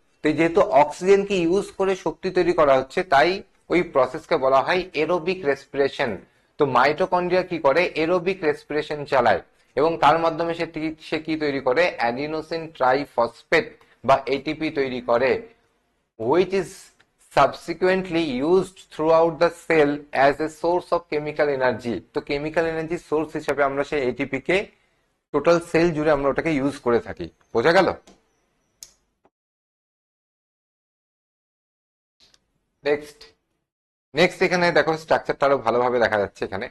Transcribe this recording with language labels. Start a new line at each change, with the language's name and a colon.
Bangla: তো যেহেতু অক্সিজেনকে ইউজ করে শক্তি তৈরি করা হচ্ছে, তাই ওই প্রসেসকে বলা হয় এরোবিক রেসপিরেশন। তো মাইটোকন্ড্রিয়া কি করে? এরোবিক রেসপিরেশন চালায় এবং তার মাধ্যমে সে কি তৈরি করে? অ্যাডিনোসিন ট্রাইফসফেট বা এটিপি তৈরি করে,
English: which is subsequently used throughout the cell as a source of chemical energy।
Bangla: তো কেমিক্যাল এনার্জি সোর্স হিসেবে আমরা সেই এটিপি কে টোটাল সেল জুড়ে আমরা ওটাকে ইউজ করে থাকি। বোঝা গেল? নেক্সট নেক্সট এখানে দেখো স্ট্রাকচারটা আরো ভালোভাবে দেখা যাচ্ছে।